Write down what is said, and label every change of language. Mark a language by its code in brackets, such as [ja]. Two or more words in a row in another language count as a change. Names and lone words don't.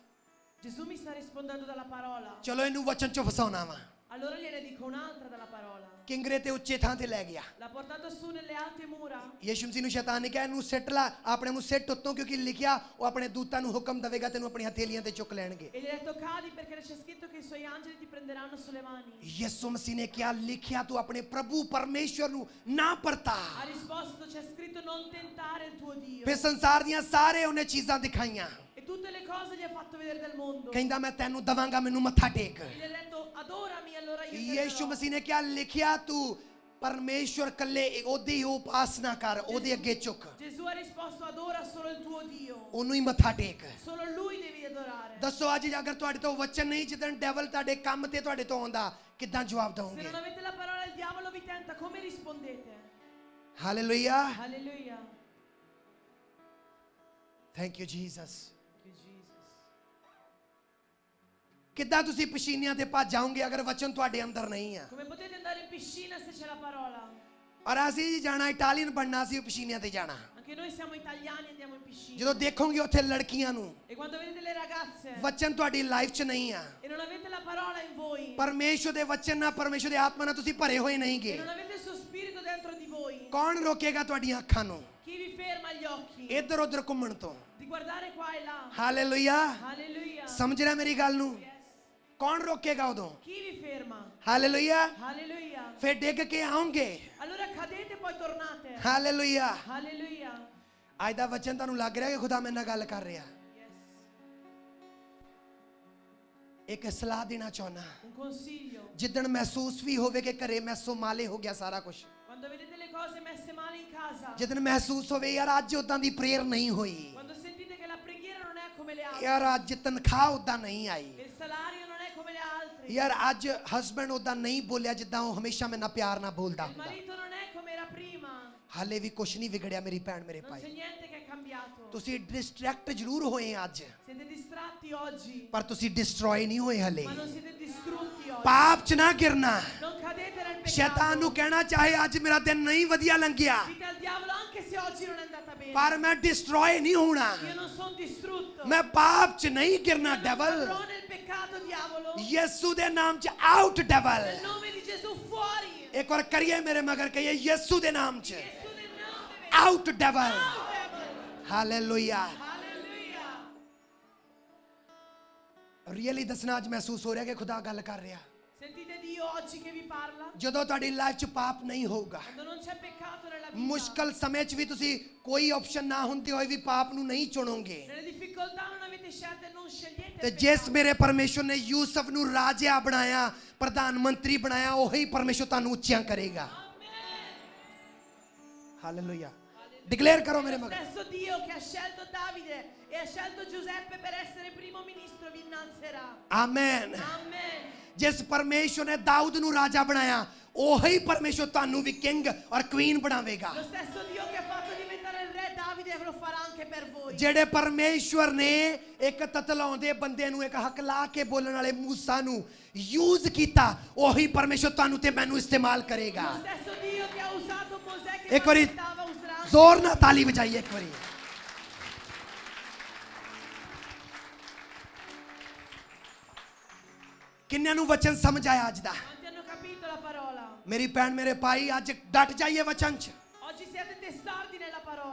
[it] Gesù mi sta rispondendo dalla parola. [pa] ਚਲੋ ਇਹਨੂੰ ਵਚਨ ਚੋਂ ਫਸਾਉਣਾ ਵਾ [it] Allora gliene dico un'altra dalla parola. [pa] ਕਿੰਗਰੇ ਤੇ ਉੱਚੇ ਥਾਂ ਤੇ ਲੈ ਗਿਆ [it] L'ha portato su nelle alte mura. [pa] ਯਿਸੂ ਮਸੀਹ ਨੂੰ ਸ਼ੈਤਾਨ ਨੇ ਕਿਹਾ ਇਹਨੂੰ ਸਿੱਟ ਲਾ ਆਪਣੇ ਨੂੰ ਸਿੱਟ ਉੱਤੋਂ ਕਿਉਂਕਿ ਲਿਖਿਆ ਉਹ ਆਪਣੇ ਦੂਤਾਂ ਨੂੰ ਹੁਕਮ ਦੇਵੇਗਾ ਤੈਨੂੰ ਆਪਣੀ ਹਥੇਲੀਆਂ ਤੇ ਚੁੱਕ ਲੈਣਗੇ [it] E gli ha detto cadi perché c'è scritto che i suoi angeli ti prenderanno sulle mani. [pa] ਯਿਸੂ ਮਸੀਹ ਨੇ ਕਿਹਾ ਲਿਖਿਆ ਤੂੰ ਆਪਣੇ ਪ੍ਰਭੂ ਪਰਮੇਸ਼ਵਰ ਨੂੰ ਨਾ ਪਰਤਾ [it] Ha risposto c'è scritto non tentare il tuo Dio. [pa] ਫਿਰ ਸੰਸਾਰ ਦੀਆਂ ਸਾਰੇ ਉਹਨੇ ਚੀਜ਼ਾਂ ਦਿਖਾਈਆਂ [it] E tutte le cose gli ha fatto vedere del mondo. [pa] ਕਹਿੰਦਾ ਮੈਂ ਤੈਨੂੰ ਦਵਾਂਗਾ ਮੈਨੂੰ ਮੱਥਾ ਟੇਕ [it] E gli ha detto adorami allora io ti ਯਿਸੂ adorerò. [pa] ਮਸੀਹ ਨੇ ਕਿਹਾ ਲਿਖਿਆ ਤੂੰ ਪਰਮੇਸ਼ਵਰ ਕੱਲੇ ਉਹਦੀ ਉਪਾਸਨਾ ਕਰ ਉਹਦੇ ਅੱਗੇ ਝੁਕ [it] Gesù ha risposto adora solo il tuo Dio. [pa] ਉਹਨੂੰ ਹੀ ਮੱਥਾ ਟੇਕ [it] Solo lui devi adorare. [pa] ਦੱਸੋ ਅੱਜ ਅਗਰ ਤੁਹਾਡੇ ਤੋਂ ਵਚਨ ਨਹੀਂ ਜਿੱਦਣ ਡੈਵਲ ਤੁਹਾਡੇ ਕੰਮ ਤੇ ਤੁਹਾਡੇ ਤੋਂ ਆਉਂਦਾ ਕਿੱਦਾਂ ਜਵਾਬ [it] Se [pa] ਦਵੋਗੇ [it] non avete la parola il diavolo vi tenta, come rispondete? [pa] ਹਾਲੇਲੂਇਆ [it] Alleluia. [en] Thank you Jesus Thank you, Jesus. [pa] ਕਿੱਦਾਂ ਤੁਸੀਂ ਪਸੀਨਿਆਂ ਤੇ ਭੱਜ ਜਾਓਗੇ ਅਗਰ ਵਚਨ ਤੁਹਾਡੇ ਅੰਦਰ ਨਹੀਂ ਆ [it] Come potete andare in piscina se c'è la parola? [pa] ਔਰ ਅਸੀਂ ਜਾਣਾ ਇਟਾਲੀਅਨ ਬਣਨਾ ਸੀ ਪਸੀਨਿਆਂ ਤੇ ਜਾਣਾ [it] Anche noi siamo italiani e andiamo in piscina. [pa] ਜਦੋਂ ਦੇਖੋਗੇ ਉੱਥੇ ਲੜਕੀਆਂ ਨੂੰ [it] E quando vedete le ragazze [pa] ਵਚਨ ਤੁਹਾਡੀ ਲਾਈਫ 'ਚ ਨਹੀਂ ਆ [it] e non avete la parola in voi, [pa] ਪਰਮੇਸ਼ਵਰ ਦੇ ਵਚਨ ਨਾਲ ਪਰਮੇਸ਼ਵਰ ਦੇ ਆਤਮਾ ਨਾਲ ਤੁਸੀਂ ਭਰੇ ਹੋਏ [it] e [pa] ਨਹੀਂਗੇ [it] non avete il suo spirito dentro di voi, [pa] ਕੌਣ ਰੋਕੇਗਾ ਤੁਹਾਡੀਆਂ ਅੱਖਾਂ ਨੂੰ [it] chi vi ferma gli occhi [pa] ਇੱਧਰ ਉੱਧਰ ਘੁੰਮਣ ਤੋਂ [it] di guardare qua e là? [pa] ਹਾਲੇਲੂਇਆ [it] Alleluia. [pa] ਸਮਝ ਰਿਹਾ ਮੇਰੀ ਗੱਲ ਨੂੰ Yes. ਕੌਣ ਰੋਕੇਗਾ ਉਦੋਂ [it] Chi vi ferma? [pa] ਹਾਲੇਲੂਇਆ [it] Alleluia. [pa] ਫਿਰ ਡਿੱਗ ਕੇ ਆਉਂਗੇ [it] Allora cadete e poi tornate. [pa] ਹਾਲੇਲੂਇਆ [it] Alleluia. [pa] ਅੱਜ ਦਾ ਵਚਨ ਤੁਹਾਨੂੰ ਲੱਗ ਰਿਹਾ ਕਿ ਖੁਦਾ ਮੇਰੇ ਨਾਲ ਗੱਲ ਕਰ ਰਿਹਾ Yes. ਇੱਕ ਸਲਾਹ ਦੇਣਾ ਚਾਹੁੰਦਾ [it] Un consiglio. [pa] ਜਿੱਦਣ ਮਹਿਸੂਸ ਵੀ ਹੋਵੇ ਕਿ ਘਰੇ [it] messo male [pa] ਹੋ ਗਿਆ ਸਾਰਾ ਕੁਝ [it] Quando vedete le cose messe male in casa, [pa] ਜਿੱਦਣ ਮਹਿਸੂਸ ਹੋਵੇ ਯਾਰ ਅੱਜ ਉਦਾਂ ਦੀ ਪ੍ਰੇਅਰ ਨਹੀਂ ਹੋਈ [it] quando sentite che la preghiera non è come le altre, [pa] ਯਾਰ ਅੱਜ ਤਨਖਾਹ ਉਦਾਂ ਨਹੀਂ ਆਈ [it] che il salario non è come le altre, [pa] ਯਾਰ ਅੱਜ ਹਸਬੰਡ ਉਦਾਂ ਨਹੀਂ ਬੋਲਿਆ ਜਿੱਦਾਂ ਉਹ ਹਮੇਸ਼ਾ ਮੇਰੇ ਨਾਲ ਪਿਆਰ ਨਾਲ ਬੋਲਦਾ [it] il [pa] ਹੁੰਦਾ [it] marito non è come era prima, [pa] ਹਾਲੇ ਵੀ ਕੁਝ ਨਹੀਂ ਵਿਗੜਿਆ ਮੇਰੀ ਭੈਣ ਮੇਰੇ [it] non [pa] ਭਾਈ [it] c'è niente che è cambiato. [pa] ਤੁਸੀਂ ਡਿਸਟਰੈਕਟ ਜ਼ਰੂਰ ਹੋਏ ਅੱਜ, [it] Siete distratti oggi, [pa] ਪਰ ਤੁਸੀਂ ਡਿਸਟਰੋਏ ਨਹੀਂ ਹੋਏ ਹਲੇ। [it] ma non siete distrutti oggi. [pa] ਪਾਪ 'ਚ ਨਾ ਗਿਰਨਾ। [it] Non cadete nel peccato. [pa] ਸ਼ੈਤਾਨ ਨੂੰ ਕਹਿਣਾ ਚਾਹੇ ਅੱਜ ਮੇਰਾ ਦਿਨ ਨਹੀਂ ਵਧੀਆ ਲੰਘਿਆ, [it] Dite al diavolo anche se oggi non è andata bene. [pa] ਪਰ ਮੈਂ ਡਿਸਟਰੋਏ ਨਹੀਂ ਹੋਣਾ। [it] Io non sono distrutto. [pa] ਮੈਂ ਪਾਪ 'ਚ ਨਹੀਂ ਗਿਰਨਾ। [it] Non ਡੈਵਲ, cadrò nel peccato, diavolo. [pa] ਯਿਸੂ ਦੇ ਨਾਮ 'ਚ [en] out devil. [it] Nel nome di Gesù fuori. [pa] ਇੱਕ ਵਾਰ ਕਰੀਏ ਮੇਰੇ ਮਗਰ, ਕਹੀਏ ਯਿਸੂ ਦੇ ਨਾਮ 'ਚ [it] Gesù nel nome. [en] out devil. Out, devil. [pa] ਹਾਲੇਲੂਇਆ। [it] Alleluia. [pa] ਰੀਅਲੀ ਦੱਸਣਾ ਅੱਜ ਮਹਿਸੂਸ ਹੋ ਰਿਹਾ ਕਿ ਖੁਦਾ ਗੱਲ ਕਰ ਰਿਹਾ। [it] Sentite Dio oggi che vi parla? [pa] ਜਦੋਂ ਤੁਹਾਡੀ ਲਾਈਫ 'ਚ ਪਾਪ ਨਹੀਂ ਹੋਊਗਾ, [it] Quando non c'è peccato nella vita. [pa] ਮੁਸ਼ਕਲ ਸਮੇਂ 'ਚ ਵੀ ਤੁਸੀਂ ਕੋਈ ਆਪਸ਼ਨ ਨਾ ਹੁੰਦੇ ਹੋਏ ਵੀ ਪਾਪ ਨੂੰ ਨਹੀਂ ਚੁਣੋਗੇ। [it] Nelle difficoltà non avete scelta e non scegliete [pa] ਤੇ [it] il [pa] ਜਿਸ [it] peccato. [pa] ਮੇਰੇ ਪਰਮੇਸ਼ਵਰ ਨੇ ਯੂਸਫ ਨੂੰ ਰਾਜਾ ਬਣਾਇਆ, ਪ੍ਰਧਾਨ ਮੰਤਰੀ ਬਣਾਇਆ, ਉਹੀ ਪਰਮੇਸ਼ਵਰ ਤੁਹਾਨੂੰ ਉੱਚਿਆਂ ਕਰੇਗਾ। ਹਾਲੇਲੂਇਆ। ਡਿਕਲੇਅਰ ਕਰੋ ਮੇਰੇ [it] Lo [pa] ਮਗਰ। [it] stesso Dio che ha scelto Davide e ha scelto Giuseppe per essere primo ministro vi innalzerà. [pa] ਆਮੇਨ। [it] Amen. [pa] ਜਿਸ ਪਰਮੇਸ਼ਵਰ ਨੇ ਦਾਊਦ ਨੂੰ ਰਾਜਾ ਬਣਾਇਆ, ਉਹੀ ਪਰਮੇਸ਼ਵਰ ਤੁਹਾਨੂੰ ਵੀ ਕਿੰਗ ਔਰ ਕੁਈਨ ਬਣਾਵੇਗਾ। [it] Lo stesso Dio che ha fatto diventare il re Davide lo farà anche per voi. [pa] ਜਿਹੜੇ ਪਰਮੇਸ਼ਵਰ ਨੇ ਇੱਕ ਤਤਲਾਉਂਦੇ ਬੰਦੇ ਨੂੰ, ਇੱਕ ਹਕਲਾ ਕੇ ਬੋਲਣ ਵਾਲੇ ਮੂਸਾ ਨੂੰ ਯੂਜ਼ ਕੀਤਾ, ਉਹੀ ਪਰਮੇਸ਼ਵਰ ਤੁਹਾਨੂੰ ਤੇ ਮੈਨੂੰ ਇਸਤੇਮਾਲ ਕਰੇਗਾ। [it] Lo stesso Dio che ha usato Mosè che [pa] ਇੱਕ ਵਾਰੀ [it] stava userà anche [pa] ਜ਼ੋਰ ਨਾਲ ਤਾਲੀ ਵਜਾਈਏ ਇੱਕ ਵਾਰੀ। ਕਿੰਨਿਆਂ ਨੂੰ ਵਚਨ ਸਮਝ ਆਇਆ ਅੱਜ ਦਾ? [it] Quanti hanno capito la parola? [pa] ਮੇਰੀ ਭੈਣ, ਮੇਰੇ ਭਾਈ, ਅੱਜ ਡਟ ਜਾਈਏ ਵਚਨ 'ਚ। [it] Oggi siete testardi nella parola